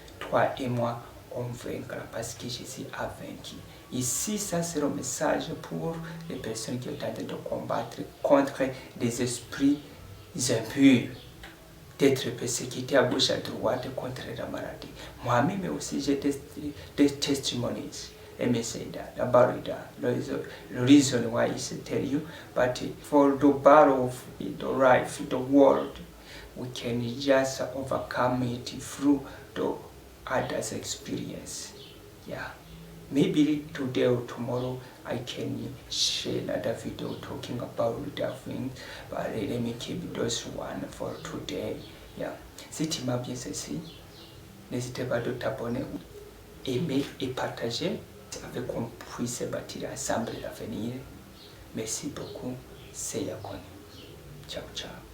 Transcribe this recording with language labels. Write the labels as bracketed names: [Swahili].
[French] Toi et moi, on vaincra parce que Jésus a vaincu. Ici, ça c'est le message pour les personnes qui sont en train de combattre contre des esprits impurs, d'être persécutés à gauche à droite contre la maladie. Moi-même aussi, j'ai des testimonies. [English] Let me say that about that. The reason why I tell you, but for the battle of the life, the world, we can just overcome it through the others' experience. Yeah. Maybe today or tomorrow I can share another video talking about that thing, but let me keep those one for today. Yeah. [French] Si tu m'as bien saisi, N'hésitez pas de t'abonner, aimer et partager avec qu'on puisse bâtir ensemble l'avenir. Merci beaucoup, c'est Yakoni. Ciao, ciao.